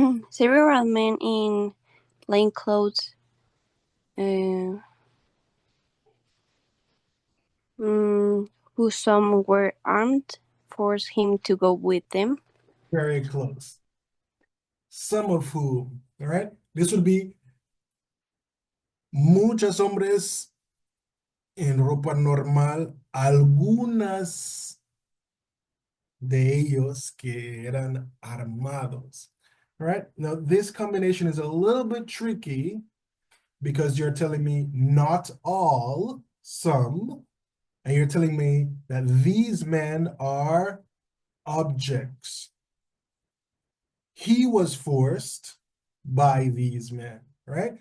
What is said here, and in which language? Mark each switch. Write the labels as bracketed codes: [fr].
[en] Several men in plain clothes who some were armed forced him to go with them. Very close. Some of whom, all right? This would be [es] muchos hombres en ropa normal, algunas de ellos que eran armados. [en] All right, now this combination is a little bit tricky because you're telling me not all, some, and you're telling me that these men are objects. He was forced by these men, right?